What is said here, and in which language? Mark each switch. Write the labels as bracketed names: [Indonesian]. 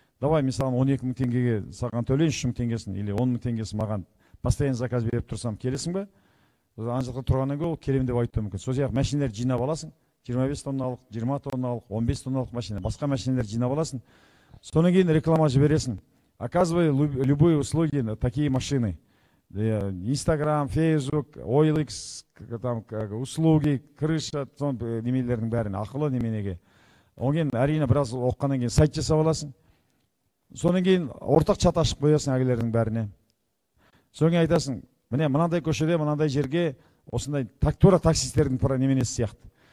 [Kazakh] Давай мен саған 12 мың теңгеге саған төлейін, 3 мың теңгесін или 10 мың теңгесін маған постоянно заказ беріп тұрсам, келесің ба? Ана жақта тұрғаннан кейін келем деп айтуы мүмкін. Сол сияқты машиналарды жинап аласың. 25 тонналық, 20 тонналық, 15 тонналық машина, басқа машиналарды жинап аласың. Содан кейін реклама жібересің. [Russian] Оказывай любые услуги на такие машины. [Kazakh] Instagram, Facebook, OLX, услуги, крыша, немелердің бәрін ақылы неменеге. Одан кейін әрине біраз оқығаннан кейін сайт жасап аласың. Содан кейін ортақ чат ашып қоясың әгелердің бәріне. Содан кейін айтасың, міне мынандай көшеде, мынандай жерге осындай тура таксистердің неменесі сияқты.